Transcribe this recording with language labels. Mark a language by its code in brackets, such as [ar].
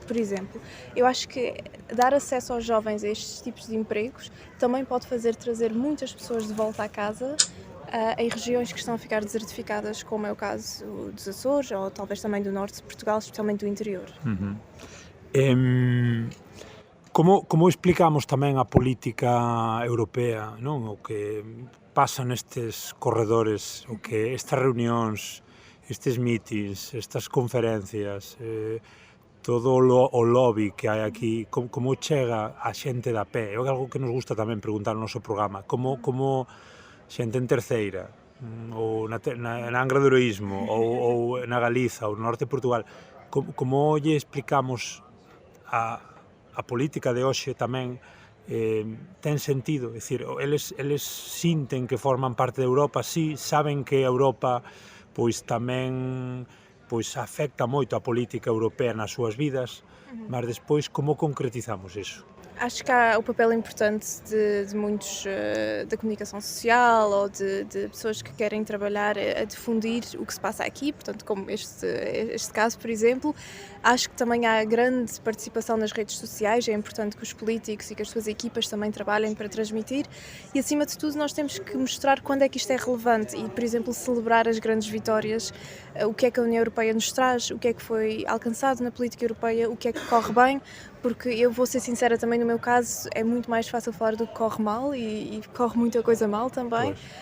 [pt] Por exemplo, eu acho que dar acesso aos jovens a estes tipos de empregos também pode trazer muitas pessoas de volta à casa em regiões que estão a ficar desertificadas, como é o caso dos Açores ou talvez também do norte de Portugal, especialmente do interior. Uhum. [gl] Como explicamos tamén a política europea, non? O que pasa nestes corredores, o que estas reunións, estes meetings, estas conferencias, todo o lobby que hai aquí, como chega a xente da pé? É algo que nos gusta tamén preguntar no noso programa. Como xente en terceira, ou na Angra do Heroísmo, ou na Galiza, ou no norte de Portugal, como lle explicamos a política de hoxe tamén ten sentido, é dicir, eles sinten que forman parte de Europa, sí, saben que Europa pois tamén afecta moito a política europea nas súas vidas, mas despois como concretizamos iso? [pt] Acho que há o papel importante de muitos da comunicação social ou de pessoas que querem trabalhar a difundir o que se passa aqui, portanto, como este caso, por exemplo. Acho que também há grande participação nas redes sociais, é importante que os políticos e que as suas equipas também trabalhem para transmitir e, acima de tudo, nós temos que mostrar quando é que isto é relevante e, por exemplo, celebrar as grandes vitórias, o que é que a União Europeia nos traz, o que é que foi alcançado na política europeia, o que é que corre bem, porque eu vou ser sincera também, no meu caso é muito mais fácil falar do que corre mal e corre muita coisa mal também,